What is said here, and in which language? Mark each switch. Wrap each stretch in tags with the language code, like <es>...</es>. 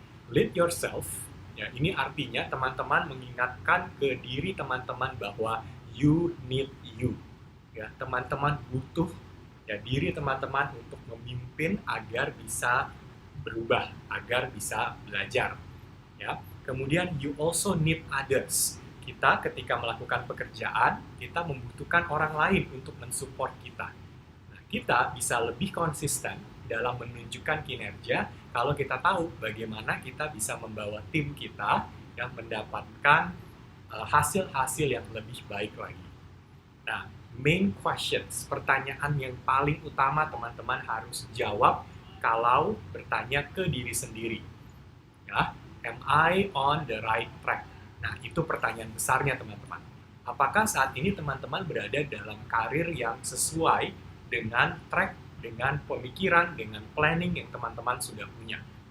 <en>Lead yourself</en> <id>ya ini artinya teman-teman mengingatkan ke diri teman-teman bahwa</id> <en>you need you.</en> <id>Ya, teman-teman butuh ya diri teman-teman untuk memimpin agar bisa berubah, agar bisa belajar. Ya. Kemudian</id> <en>you also need others.</en> <id>Kita ketika melakukan pekerjaan, kita membutuhkan orang lain untuk mensupport kita. Nah, kita bisa lebih konsisten dalam menunjukkan kinerja kalau kita tahu bagaimana kita bisa membawa tim kita yang mendapatkan hasil-hasil yang lebih baik lagi. Nah,</id> <en>main questions,</en> <id>pertanyaan yang paling utama teman-teman harus jawab kalau bertanya ke diri sendiri. Ya,</id> <en>am I on the right track?</en> <id>Nah, itu pertanyaan besarnya teman-teman. Apakah saat ini teman-teman berada dalam karir yang sesuai dengan track, dengan pemikiran, dengan planning yang teman-teman sudah punya?</id>